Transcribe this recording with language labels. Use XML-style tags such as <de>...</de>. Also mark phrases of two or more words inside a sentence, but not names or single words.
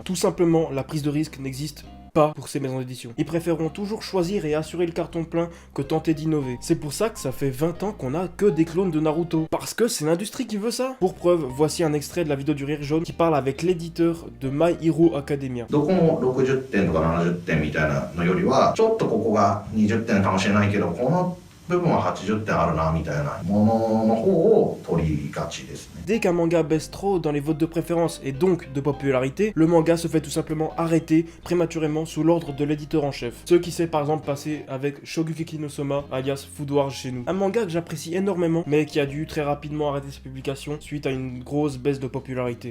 <fr>Tout simplement, la prise de risque n'existe pas pour ces maisons d'édition. Ils préféreront toujours choisir et assurer le carton plein que tenter d'innover. C'est pour ça que ça fait 20 ans qu'on a que des clones de Naruto. Parce que c'est l'industrie qui veut ça. Pour preuve, voici un extrait de la vidéo du Rire Jaune qui parle avec l'éditeur de My Hero Academia.</fr> <ja>どこも60点とか70点みたいなのよりはちょっとここが20点かもしれないけどこの部分は80点あるなみたいなものの方を取りがちですね。</ja> <fr>Dès qu'un manga baisse trop dans les votes de préférence et donc de popularité, le manga se fait tout simplement arrêter prématurément sous l'ordre de l'éditeur en chef. Ce qui s'est par exemple passé avec Shogugeki no Soma, alias Food Wars chez nous. Un manga que j'apprécie énormément, mais qui a dû très rapidement arrêter ses publications suite à une grosse baisse de popularité.</fr>